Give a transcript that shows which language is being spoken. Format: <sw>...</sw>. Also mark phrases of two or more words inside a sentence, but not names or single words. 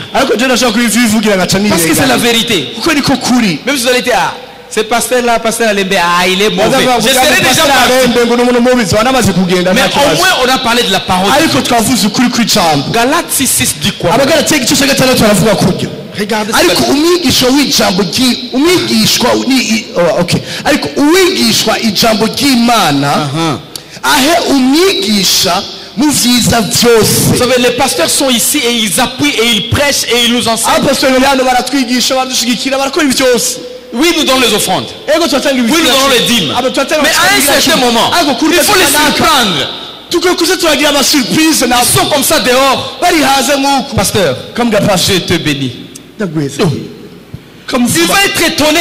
<fr>Parce que c'est la vérité. Même si vous allez dire, ce pasteur-là, pasteur Alembe, il est mauvais. Je serais déjà parti. Mais au moins on a parlé de la parole. Galates 6:6 dit quoi? Regardez</fr> <rn>ariko umwigisha w'ijambo umwigishwa okay, ariko uwigishwa ijambo ry'Imana ahe umwigisha mu vyiza vyose.</rn> <fr>Vous savez, les pasteurs sont ici et ils appuient et ils prêchent et ils nous enseignent.</fr> <rn>Abapastori baratwigisha badushigikira barakora ibi byose.</rn> <fr>Oui, nous donnons les offrandes. Oui, nous donnons les dîmes. Mais à un certain moment, il faut les surprendre. Ils sont comme ça dehors. Pasteur, je te bénis. Il va être étonné.</fr>